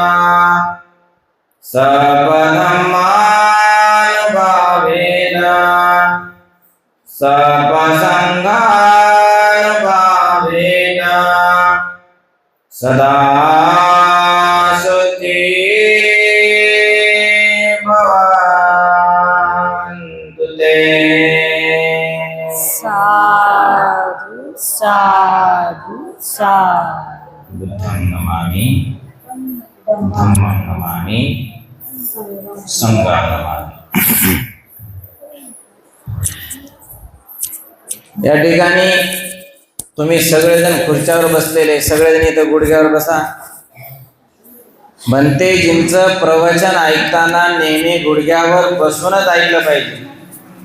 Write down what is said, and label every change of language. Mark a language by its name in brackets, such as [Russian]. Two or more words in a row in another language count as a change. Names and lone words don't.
[Pali] सर्वधर्मानुभावेन सर्वसंघानुभावेन सदा सुखी भवन्तु ते. साधु साधु साधु. बुद्धं नमामि, धम्मं नमामि, संघं नमामि. [Marathi] या ठिकाणी तुम्ही सगळेजण खुर्च्यावर बसलेले, सगळेजण इथं गुडघ्यावर बसा. भंतेजींचं प्रवचन ऐकताना नेहमी गुडघ्यावर बसूनच ऐकलं पाहिजे.